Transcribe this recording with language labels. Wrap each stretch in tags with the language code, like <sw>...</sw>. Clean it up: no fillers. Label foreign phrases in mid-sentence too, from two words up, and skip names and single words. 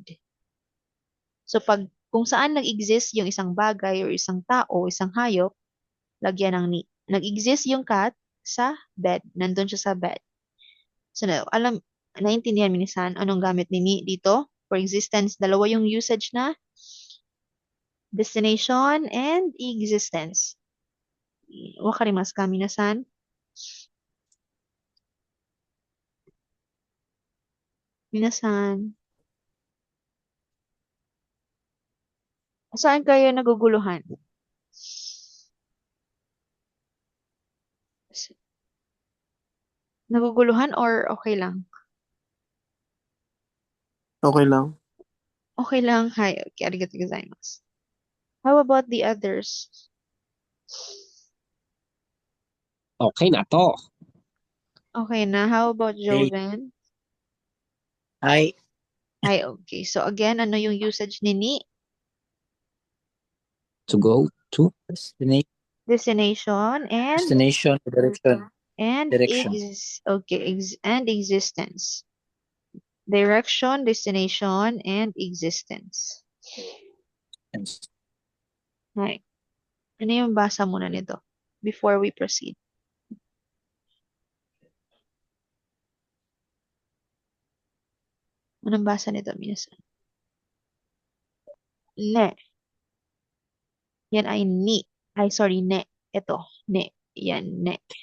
<tl>So, kung saan nag-exist yung isang bagay or isang tao, isang hayop, lagyan ng ni. Nag-exist yung cat sa bed. Nandun siya sa bed. So, naintindihan minisan anong gamit ni dito?</tl> <en>For existence,</en> <tl>dalawa yung usage na</tl> <en>destination and existence.</en> <ja>Wakarimasu ka minasan?</ja> <tl>Minasan. Saan kayo naguguluhan? Naguguluhan or okay lang? Okay lang. Okay lang. Hi.</tl> <ja>Okay, arigatou gozaimasu.</ja> <en>How about the others?</en> <tl>Okay na to. Okay na.</tl> <en>How about</en> <tl>Hey. Joven? Hi. Hi, okay. So again, ano yung usage ni?</tl> <en>To go to. Destination and Destination, direction. and Direction. and existence. Direction, destination, and existence. Right.</en> <tl>Ano yung basa muna nito</tl> <en>before we proceed?</en> <tl>Anong basa nito, minasan? Ne. Yan ay ni. Ay, sorry, ne. Ito, ne. Yan, ne.</tl>